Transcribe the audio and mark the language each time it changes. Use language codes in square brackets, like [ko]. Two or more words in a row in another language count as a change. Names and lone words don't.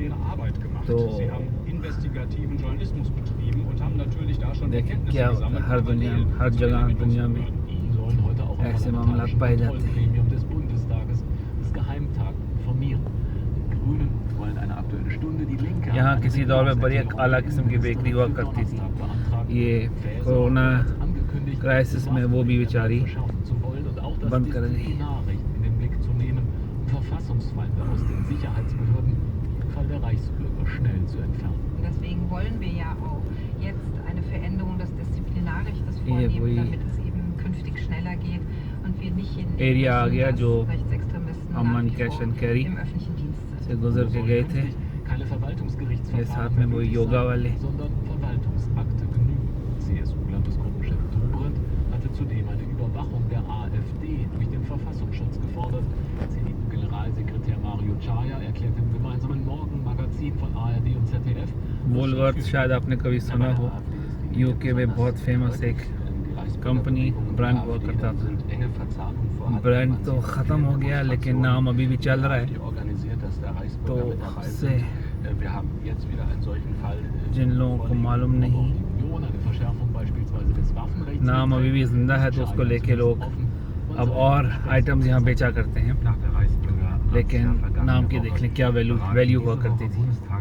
[ur] تو دیکھیں کیا ہر دنیا، ہر جگہ دنیا میں ایسے معاملہ پائے جاتے ہیں. یہاں کسی دور میں بڑی اعلیٰ قسم کی بیکری ہوا کرتی تھی. یہ [en] corona crisis [ur] میں وہ بھی بیچاری بند کر دی. [de] Deswegen wollen wir ja auch jetzt eine Veränderung des Disziplinarrechts vornehmen, damit es eben künftig schneller geht und wir nicht in [ur] ایریا آ گیا جو [de] Rechtsextremisten [ur] अमन कैश एंड कैरी [de] im öffentlichen Dienst sind. [ur] سے گزر کے گئے تھے. [de] Keine Verwaltungsgerichts [ur] یہ ساتھ میں وہ یوگا والے. [de] sondern Verwaltungsakte genügen. CSU-Landesgruppenchef Dobrindt hatte zudem eine Überwachung der AfD durch den Verfassungsschutz gefordert. CDU-Generalsekretär Mario Chaya erklärte im gemeinsamen Morgenmagazin von ARD und ZDF, [ur] وولورتھ شاید آپ نے کبھی سنا ہو، یو کے میں بہت فیمس ایک [en] company brand [ur] ہوا کرتا تھا. برانڈ تو ختم ہو گیا لیکن نام ابھی بھی چل رہا ہے. تو اس سے جن لوگوں کو معلوم نہیں، نام ابھی بھی زندہ ہے تو اس کو لے کے لوگ اب اور آئٹمز یہاں بیچا کرتے ہیں، لیکن نام کی دیکھ لیں کیا ویلیو ہوا کرتی تھی.